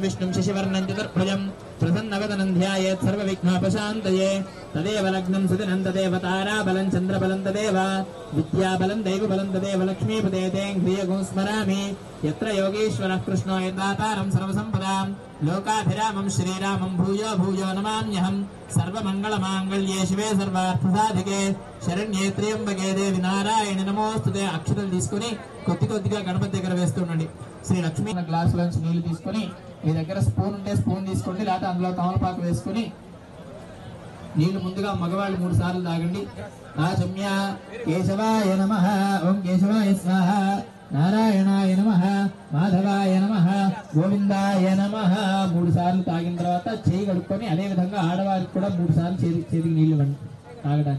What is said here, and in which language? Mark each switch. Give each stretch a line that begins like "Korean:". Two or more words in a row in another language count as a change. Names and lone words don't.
Sanskrit: विष्णुं शशिवर्णं चतुर्भुजं प्रसन्नवदनं ध्यायेत् सर्वविघ्नोपशान्तये तदेव लग्नं सुदिनं तदेव ताराबलं चन्द्रबलं तदेव विद्याबलं दैवबलं तदेव लक्ष्मीपदे तेऽङ्घ्रियगुं स्मरामि यत्र योगीश्वरः कृष्णो यदातारं सर्वसम्पदां लोकाभिरामं श्रीरामं भूयो भूयो नमाम्यहं सर्वमङ्गलमाङ्गल्ये शिवे सर्वार्थसाधिके शरण्ये त्र्यम्बके देవి నారాయణి నమోస్తుతే
Telugu: అక్షతలు తీసుకొని కొద్దిగా గణపతి దగ్గర వేస్తుండండి. శ్రీ లక్ష్మీ గ్లాసులోంచి నీళ్లు తీసుకొని మీ దగ్గర స్పూన్ ఉంటే స్పూన్ తీసుకోండి, లేకపోతే అందులో తమలపాకు వేసుకొని నీళ్లు ముందుగా మగవాళ్ళు 3 సార్లు తాగండి.
Sanskrit: ఆచమ్య కేశవాయ నమః, ఓం కేశవాయ స్వాహ, నారాయణాయ నమః, మాధవాయ నమః, గోవిందాయ నమః
Telugu: 3 సార్లు తాగిన తర్వాత చేయి కడుక్కొని అదే విధంగా ఆడవారికి కూడా 3 సార్లు చేతికి నీళ్లు ఇవ్వండి తాగడానికి.